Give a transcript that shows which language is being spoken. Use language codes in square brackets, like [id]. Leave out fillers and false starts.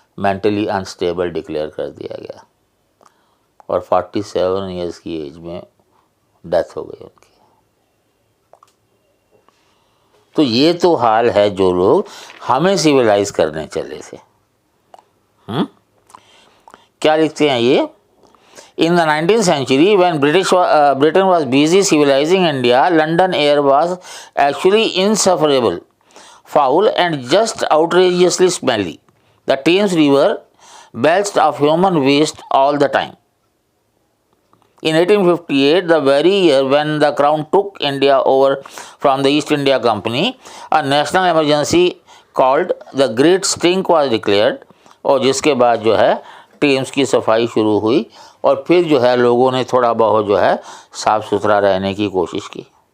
[hi] Mentally unstable declare कर दिया गया और 47 ईयर्स की एज में डेथ हो गई उनकी। तो ये तो हाल है जो लोग हमें सिविलाइज करने चले थे। क्या लिखते हैं ये? [en] In the 19th century, when Britain was busy civilizing India, London air was actually insufferable, foul, and just outrageously smelly. The Thames River belched of human waste all the time. In 1858, the very year when the Crown took India over from the East India Company, a national emergency called the Great Stink was declared, [hi] और जिसके बाद जो है Thames की सफाई शुरू हुई और फिर जो है लोगों ने थोड़ा बहुत जो है साफ सुथरा रहने की कोशिश की।